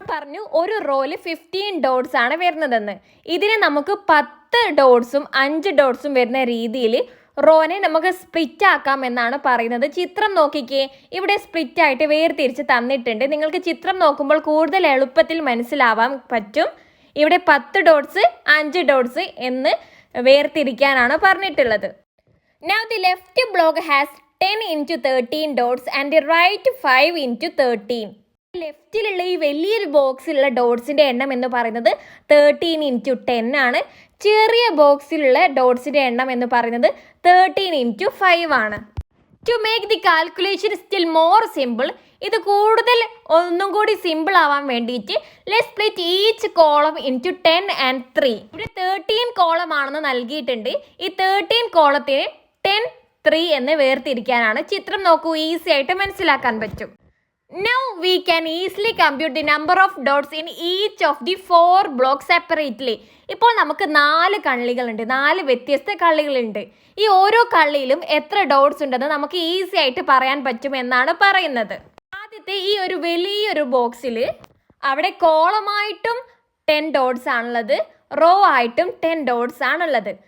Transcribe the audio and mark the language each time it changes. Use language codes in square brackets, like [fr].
[ml] പറഞ്ഞു ഒരു റോയിൽ 15 ഡോട്ട്സ് ആണ് വരുന്നതെന്ന്. ഇതിന് നമുക്ക് 10 ഡോട്ട്സും 5 ഡോട്ട്സും വരുന്ന രീതിയിൽ റോനെ നമുക്ക് സ്പ്ലിറ്റ് ആക്കാം എന്നാണ് പറയുന്നത്. ചിത്രം നോക്കിക്കേ, ഇവിടെ സ്പ്ലിറ്റ് ആയിട്ട് വേർതിരിച്ച് തന്നിട്ടുണ്ട്. നിങ്ങൾക്ക് ചിത്രം നോക്കുമ്പോൾ കൂടുതൽ എളുപ്പത്തിൽ മനസ്സിലാവാൻ പറ്റും. ഇവിടെ 10 ഡോട്ട്സ് 5 ഡോട്ട്സ് എന്ന് വേർതിരിക്കാനാണ് പറഞ്ഞിട്ടുള്ളത്. [en] Now the left block has 10 × 13 dots and the right 5 × 13. [ml] ലെഫ്റ്റിലുള്ള ഈ വലിയൊരു ബോക്സിലുള്ള ഡോട്ട്സിൻ്റെ എണ്ണം എന്ന് പറയുന്നത് 13 × 10 ആണ്. ചെറിയ ബോക്സിലുള്ള ഡോട്ട്സിൻ്റെ എണ്ണം എന്ന് പറയുന്നത് 13 × 5 ആണ്. [en] to make the calculation still more simple, [ml] ഇത് കൂടുതൽ ഒന്നും കൂടി സിമ്പിൾ ആവാൻ വേണ്ടിയിട്ട് [en] Let's split each column into 10 and 3. [ml] ഇവിടെ 13 കോളം ആണെന്ന് നൽകിയിട്ടുണ്ട്. ഈ 13 കോളത്തിന് 10 3 എന്ന് വേർതിരിക്കാനാണ്. ചിത്രം നോക്കൂ, ഈസി ആയിട്ട് മനസ്സിലാക്കാൻ പറ്റും. [en] Now we can easily compute the number of dots in each of the 4 blocks separately. [ml] ഇപ്പോൾ നമുക്ക് 4 കള്ളികളുണ്ട്, 4 വ്യത്യസ്ത കള്ളികളുണ്ട്. ഈ ഓരോ കള്ളിയിലും എത്ര ഡോട്ട്സ് ഉണ്ടെന്ന് നമുക്ക് ഈസി ആയിട്ട് പറയാൻ പറ്റും എന്നാണ് പറയുന്നത്. ആദ്യത്തെ ഈ ഒരു വലിയൊരു ബോക്സിൽ അവിടെ കോളമായിട്ടും 10 ഡോട്ട്സ് ആണുള്ളത്, റോ ആയിട്ടും 10 ഡോട്ട്സ് ആണുള്ളത്.